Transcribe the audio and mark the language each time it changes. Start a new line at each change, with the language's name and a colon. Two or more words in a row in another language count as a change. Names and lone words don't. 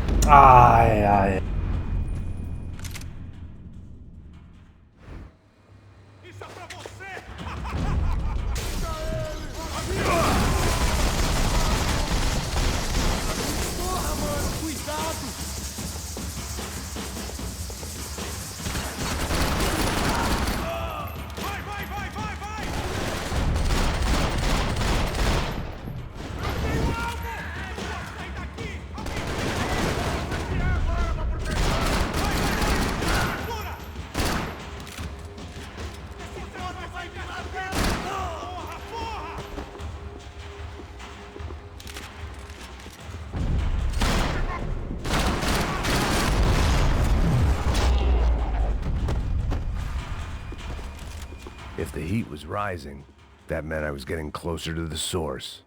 Portuguese: Ai ai. Porra, mano, cuidado! Vai, vai, vai, vai, vai! Eu tenho alvo! Sai daqui! Segura! Vai, porra, porra!
English: If the heat was rising, that meant I was getting closer to the source.